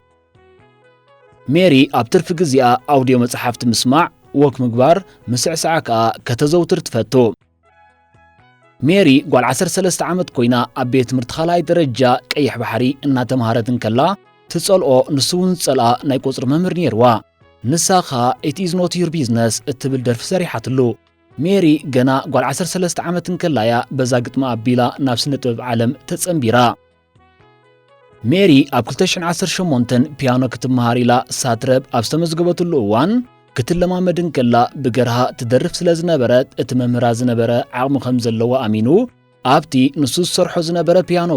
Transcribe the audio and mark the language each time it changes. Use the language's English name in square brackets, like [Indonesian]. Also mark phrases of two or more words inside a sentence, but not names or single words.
[Tigrinya] ሜሪ ኣብ ትርፊ ግዚኣ ኣውድዮ መጽሓፍቲ ምስማዕ ወክ ምግባር ምስዕሳዓ ከዓ ከተዘውትር ትፈቱ ሜሪ ጓል 13 ዓመት ኮይና ኣብ ቤት ትምህርቲ ካልኣይ ደረጃ ቀይሕ ባሕሪ እናተምሃረትን ከላ ትጸልኦ ንሱ እውን ዝጸልኣ ናይ ቁፅሪ መምህር ነይርዋ ንሳኻ [English] it is not your business [Tigrinya] እትብል ደርፊ ሰሪሓትሉ ሜሪ ገና ጓል 13 ዓመትን ከላያ በዛ ግጥማ ኣቢላ ናብ ስነ-ጥበብ ዓለም ተጸምቢራ ሜሪ ኣብ 2018 ፒያኖ ክትመሃር ኢላ ሳትረብ ኣብ ዝተመዝገበትሉ እዋን ክትለማመድን ከላ ብገርሃ ትደርፍ ስለ ዝነበረት እቲ መምህራ ዝነበረ ዓቕሚ ከም ዘለዎ ኣሚኑ ኣብቲ ንሱ ዝሰርሖ ዝነበረ ፒያኖ